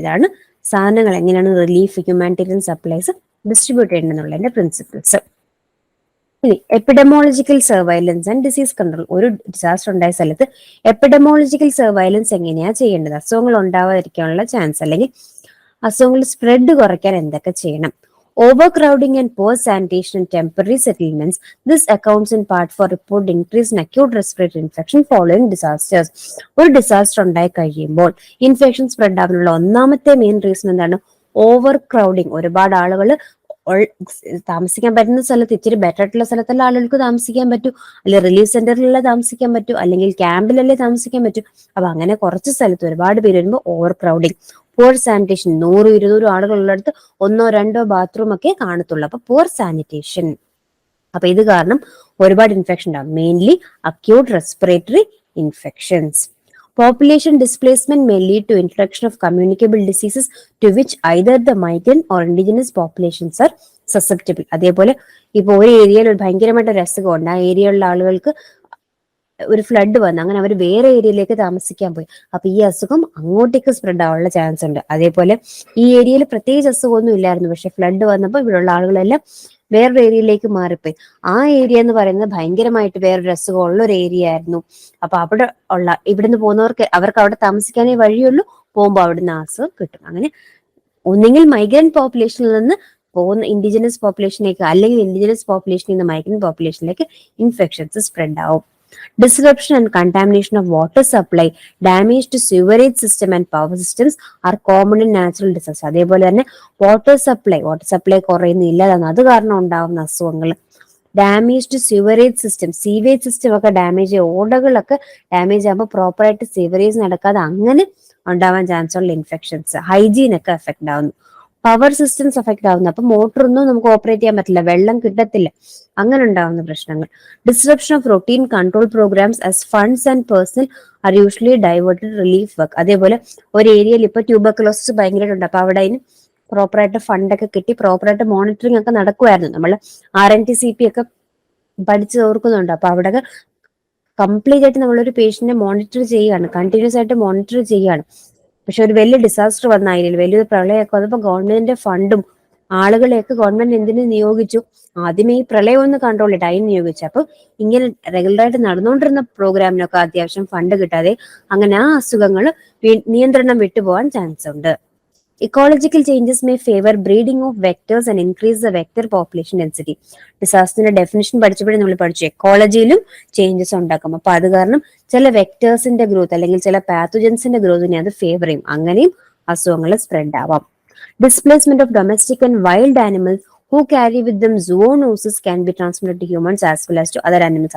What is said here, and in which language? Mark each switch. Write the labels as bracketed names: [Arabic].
[Malayalam] ഇതാണ് സാധനങ്ങൾ എങ്ങനെയാണ് relief humanitarian supplies distribute ചെയ്യേണ്ടതെന്നുള്ളതിന്റെ principles. ഇനി epidemiological surveillance and disease control. ഒരു ഡിസാസ്റ്റർ ഉണ്ടായ സ്ഥലത്ത് എപ്പിഡമോളജിക്കൽ സർവൈലൻസ് എങ്ങനെയാ ചെയ്യേണ്ടത്? അസുഖങ്ങൾ ഉണ്ടാവാതിരിക്കാനുള്ള ചാൻസ് അല്ലെങ്കിൽ അസുഖങ്ങൾ സ്പ്രെഡ് കുറയ്ക്കാൻ എന്തൊക്കെ ചെയ്യണം? [English] Overcrowding and poor sanitation in temporary settlements. This accounts in part for report increase in acute respiratory infection following disasters. [Malayalam] ഒരു ഡിസാസ്റ്റർ ഉണ്ടായി കഴിയുമ്പോൾ ഇൻഫെക്ഷൻ സ്പ്രെഡ് ആവാനുള്ള ഒന്നാമത്തെ മെയിൻ റീസൺ എന്താണ്? Over crowding. ഒരുപാട് ആളുകൾ താമസിക്കാൻ പറ്റുന്ന സ്ഥലത്ത്, ഇച്ചിരി ബെറ്റർ ആയിട്ടുള്ള സ്ഥലത്തുള്ള ആളുകൾക്ക് താമസിക്കാൻ പറ്റൂ, അല്ലെങ്കിൽ റിലീഫ് സെന്ററിലല്ലേ താമസിക്കാൻ പറ്റൂ, അല്ലെങ്കിൽ ക്യാമ്പിലല്ലേ താമസിക്കാൻ പറ്റൂ. അപ്പൊ അങ്ങനെ കുറച്ച് സ്ഥലത്ത് ഒരുപാട് പേര് വരുമ്പോൾ over crowding. Poor sanitation, 100-200 ആളുകളുള്ളിടത്ത് 1-2 bathroom ഒക്കെ കാണത്തുള്ളൂ. അപ്പൊ പുവർ സാനിറ്റേഷൻ. അപ്പൊ ഇത് കാരണം ഒരുപാട് ഇൻഫെക്ഷൻ ഉണ്ടാകും, mainly acute respiratory infections. [English] Population displacement may lead to introduction of communicable diseases to which either the migrant or indigenous populations are susceptible. [Malayalam] അതേപോലെ ഇപ്പൊ ഒരു ഏരിയയിൽ ഒരു ഭയങ്കരമായിട്ട് ഒരു അസുഖമുണ്ട്, ആ ഏരിയയിലുള്ള ആളുകൾക്ക് ഒരു ഫ്ലഡ് വന്നു, അങ്ങനെ അവർ വേറെ ഏരിയയിലേക്ക് താമസിക്കാൻ പോയി, അപ്പൊ ഈ അസുഖം അങ്ങോട്ടേക്ക് സ്പ്രെഡ് ആവാനുള്ള ചാൻസ് ഉണ്ട്. അതേപോലെ ഈ ഏരിയയിൽ പ്രത്യേകിച്ച് അസുഖമൊന്നും ഇല്ലായിരുന്നു, പക്ഷെ ഫ്ലഡ് വന്നപ്പോൾ ഇവിടെയുള്ള ആളുകളെല്ലാം വേറൊരു ഏരിയയിലേക്ക് മാറിപ്പോയി. ആ ഏരിയ എന്ന് പറയുന്നത് ഭയങ്കരമായിട്ട് വേറൊരു അസുഖമുള്ള ഒരു ഏരിയ ആയിരുന്നു. അപ്പൊ അവിടെ ഉള്ള ഇവിടുന്ന് പോകുന്നവർക്ക് അവർക്ക് അവിടെ താമസിക്കാനേ വഴിയുള്ളൂ, പോകുമ്പോൾ അവിടുന്ന് അസുഖം കിട്ടും. അങ്ങനെ ഒന്നെങ്കിൽ മൈഗ്രന്റ് പോപ്പുലേഷനിൽ നിന്ന് പോകുന്ന ഇൻഡിജിനസ് പോപ്പുലേഷനിലേക്ക്, അല്ലെങ്കിൽ ഇൻഡിജിനസ് പോപ്പുലേഷനിൽ നിന്ന് മൈഗ്രന്റ് പോപ്പുലേഷനിലേക്ക് ഇൻഫെക്ഷൻസ് സ്പ്രെഡ് ആവും. [English] Disruption and contamination of water supply, damage to sewerage system and power systems are common in natural disasters. [Malayalam] അതേപോലെ തന്നെ വാട്ടർ സപ്ലൈ കുറയുന്നില്ല, അത് കാരണം ഉണ്ടാവുന്ന അസുഖങ്ങൾ. Damage to sewerage system, sewage system ഒക്കെ ഡാമേജ് ചെയ്യും, ഓടകളൊക്കെ ഡാമേജ് ആകുമ്പോൾ പ്രോപ്പറായിട്ട് സിവറേജ് നടക്കാതെ അങ്ങനെ ഉണ്ടാവാൻ ചാൻസ് ഉള്ള ഇൻഫെക്ഷൻസ്. ഹൈജീൻ ഒക്കെ എഫക്ട് ആവുന്നു. പവർ സിസ്റ്റംസ് എഫക്ട് ആവുന്നു, അപ്പൊ മോട്ടറൊന്നും നമുക്ക് ഓപ്പറേറ്റ് ചെയ്യാൻ പറ്റില്ല, വെള്ളം കിട്ടത്തില്ല, അങ്ങനെ ഉണ്ടാവുന്ന പ്രശ്നങ്ങൾ. [English] Disruption of routine control programs as funds and personnel are usually diverted relief work. [Malayalam] അതേപോലെ ഒരു ഏരിയയിൽ ഇപ്പൊ ട്യൂബർക്കുലോസിസ് ഭയങ്കരമായിട്ടുണ്ട്, അപ്പൊ അവിടെ അതിന് പ്രോപ്പറായിട്ട് ഫണ്ടൊക്കെ കിട്ടി പ്രോപ്പറായിട്ട് മോണിറ്ററിംഗ് ഒക്കെ നടക്കുമായിരുന്നു. നമ്മൾ RNTCP ഒക്കെ പഠിച്ച് ഓർക്കുന്നുണ്ട്. അപ്പൊ അവിടെ കംപ്ലീറ്റ് ആയിട്ട് നമ്മളൊരു പേഷ്യന്റിനെ മോണിറ്റർ ചെയ്യുകയാണ്, കണ്ടിന്യൂസ് ആയിട്ട് മോണിറ്റർ ചെയ്യുകയാണ്. പക്ഷെ ഒരു വലിയ ഡിസാസ്റ്റർ വന്നായില്ല, വലിയൊരു പ്രളയമൊക്കെ വന്നപ്പോൾ ഗവൺമെന്റിന്റെ ഫണ്ടും ആളുകളെയൊക്കെ ഗവൺമെന്റ് എന്തിനു നിയോഗിച്ചു? ആദ്യമേ ഈ പ്രളയം ഒന്ന് കൺട്രോൾ ചെയ്തിട്ട് അതിന് നിയോഗിച്ചു. അപ്പൊ ഇങ്ങനെ റെഗുലറായിട്ട് നടന്നുകൊണ്ടിരുന്ന പ്രോഗ്രാമിനൊക്കെ അത്യാവശ്യം ഫണ്ട് കിട്ടാതെ അങ്ങനെ ആ അസുഖങ്ങൾ നിയന്ത്രണം വിട്ടുപോകാൻ ചാൻസ് ഉണ്ട്. [English] Ecological changes may favor breeding of vectors and increase the vector population density. [Malayalam] ഡിസാസ്റ്ററിന്റെ definition പഠിച്ചപ്പോഴേ നമ്മൾ പഠിച്ചു എക്കോളജിയിലും ചേഞ്ചസ് ഉണ്ടാക്കും. അപ്പൊ അത് കാരണം ചില വെക്ടേഴ്സിന്റെ ഗ്രോത്ത് അല്ലെങ്കിൽ ചില പാത്തോജൻസിന്റെ ഗ്രോത്തിനെ അത് ഫേവർ ചെയ്യും, അങ്ങനെയും അസുഖങ്ങൾ സ്പ്രെഡ് ആവാം. [English] Displacement of domestic and wild animals who carry with them zoonosis can be transmitted to humans as well as to other animals.